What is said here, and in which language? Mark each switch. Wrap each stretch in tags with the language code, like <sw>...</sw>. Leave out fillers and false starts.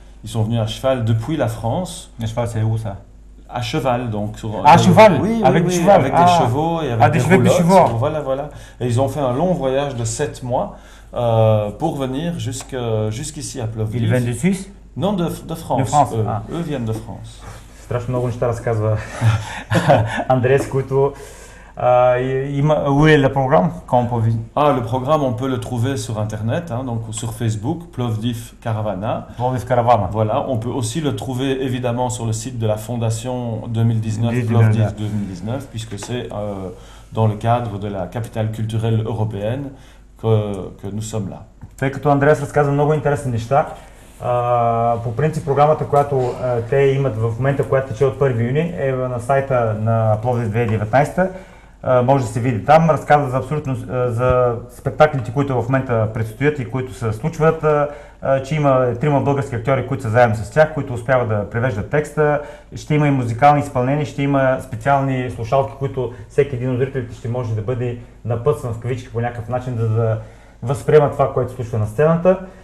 <fr>Ils sont venus à cheval depuis la France. À cheval, c'est où ça? À cheval, donc. À cheval? Oui, avec oui, cheval. Avec des chevaux et avec des roulottes. Chevaux. Voilà. Et ils ont fait un long voyage de 7 mois pour venir jusqu'ici à Plovdiv. Ils viennent de Suisse? Non, de France. De France. Eux viennent de France. Страшно много неща разказва Андреас, които où est le programme quand on peut visiter? Le programme, on peut le trouver sur Internet, donc sur Facebook, Plovdiv Caravana. Plovdiv Caravana. Voilà, on peut aussi le trouver évidemment sur le site de la Fondation 2019, Plovdiv 2019, puisque c'est dans le cadre de la capitale culturelle européenne que nous sommes là.</fr> <bg>Тъй като Андреас разказа много интересни неща, по принцип програмата, която те имат в момента, която тече от 1 юни, е на сайта на Пловдив 2019. Може да се види там, разказва за абсолютно за спектаклите, които в момента предстоят и които се случват, че има 3 български актьори, които са заедно с тях, които успяват да превеждат текста, ще има и музикални изпълнения, ще има специални слушалки, които всеки един от зрителите ще може да бъде напътстван в кавички по някакъв начин, да възприема това, което се случва на сцената.</bg>